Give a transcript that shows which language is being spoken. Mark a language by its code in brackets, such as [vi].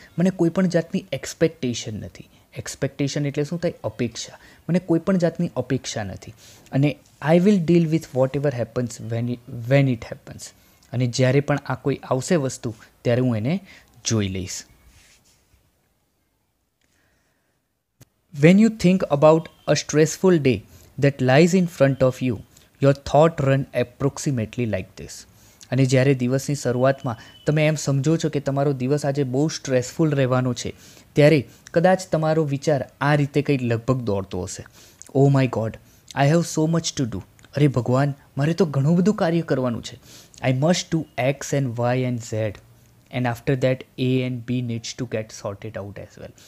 [gu] મને કોઈ પણ જાતની એક્સપેક્ટેશન નથી. એક્સપેક્ટેશન એટલે શું થાય? અપેક્ષા. મને કોઈ પણ જાતની અપેક્ષા નથી અને [en] I will deal with whatever happens when it happens. [gu] અને જ્યારે પણ આ કોઈ આવશે વસ્તુ ત્યારે હું એને જોઈ લઈશ. [en] When you think about a stressful day that lies in front of you, your thought run approximately like this. [gu] અને જ્યારે દિવસની શરૂઆતમાં તમે એમ સમજો છો કે તમારો દિવસ આજે બહુ સ્ટ્રેસફુલ રહેવાનો છે, ત્યારે કદાચ તમારો વિચાર આ રીતે કંઈ લગભગ દોડતો હશે. [en] Oh my God, I have so much to do. [gu] અરે ભગવાન, મારે તો ઘણું બધું કાર્ય કરવાનું છે. [en] I must do X and Y and Z. And after that A and B needs to get sorted out as well.